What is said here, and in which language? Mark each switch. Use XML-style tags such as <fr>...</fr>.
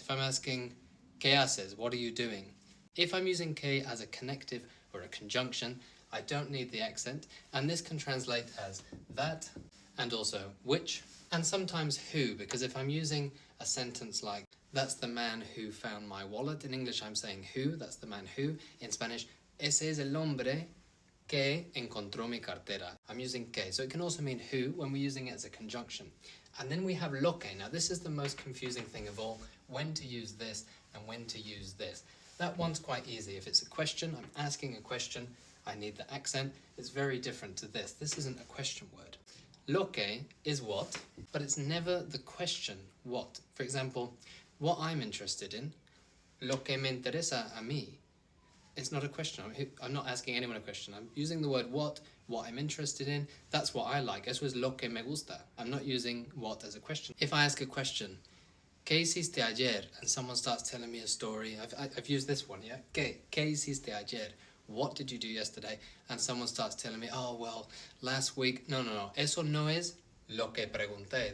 <en>If I'm asking,</en> <es>¿qué haces?</es> <en>What are you doing? If I'm using que as a connective or a conjunction, I don't need the accent, and this can translate as that, and also which, and sometimes who, because if I'm using a sentence like, that's the man who found my wallet, in English I'm saying who, that's the man who. In Spanish,</en> <es>ese es el hombre que encontró mi cartera.</es> <en>I'm using que, so it can also mean who when we're using it as a conjunction. And then we have lo que. Now this is the most confusing thing of all, when to use this and when to use this. That one's quite easy. If it's a question, I'm asking a question, I need the accent. It's very different to this. This isn't a question word. Lo que is what, but it's never the question what. For example, what I'm interested in,</en> <es>lo que me interesa a mí.</es> <en>It's not a question. I'm not asking anyone a question. I'm using the word what I'm interested in. That's what I like.</en> <es>Eso es lo que me gusta.</es> <en>I'm not using what as a question. If I ask a question,</en> <es>¿qué hiciste ayer?</es> <en>And someone starts telling me a story. I've used this one, yeah?</en> <es>¿Qué hiciste ayer?</es> <en>What did you do yesterday? And someone starts telling me, oh, well, last week.</en> <es>No. Eso no es lo que pregunté.</es>